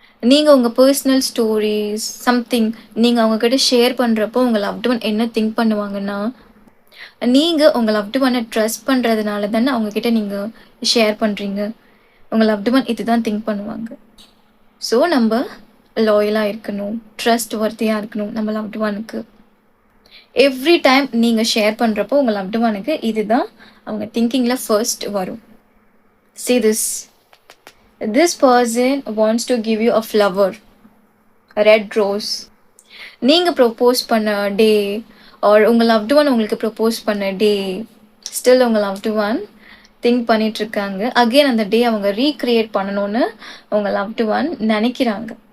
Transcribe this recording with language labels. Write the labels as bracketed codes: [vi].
[ta] நீங்கள் உங்கள் personal stories something நீங்கள் அவங்கக்கிட்ட ஷேர் பண்ணுறப்போ உங்கள் லவ்டு ஒன் என்ன திங்க் பண்ணுவாங்கன்னா, நீங்கள் உங்கள் லவ்டு ஒன்னை ட்ரஸ்ட் பண்ணுறதுனால தானே அவங்கக்கிட்ட நீங்கள் ஷேர் பண்ணுறீங்க. உங்கள் லவ்டு ஒன் இது தான் திங்க் பண்ணுவாங்க. ஸோ நம்ம லாயலாக இருக்கணும், ட்ரஸ்ட் வர்த்தியாக இருக்கணும் நம்ம லவ்டு ஒனுக்கு. எவ்ரி டைம் நீங்கள் ஷேர் பண்ணுறப்போ உங்கள் லவ்டு ஒனுக்கு இது தான் அவங்க திங்கிங்கில் ஃபர்ஸ்ட் வரும். [en] See this. This person wants to give you a flower, a red rose. [ta] நீங்கள் ப்ரொப்போஸ் பண்ண டே ஆர் உங்கள் லவ்டு ஒன் உங்களுக்கு ப்ரொப்போஸ் பண்ண டே ஸ்டில் உங்கள் லவ்டு ஒன் திங்க் பண்ணிகிட்ருக்காங்க. அகெயின் அந்த டே அவங்க ரீக்ரியேட் பண்ணணும்னு உங்கள் லவ்டு ஒன் நினைக்கிறாங்க.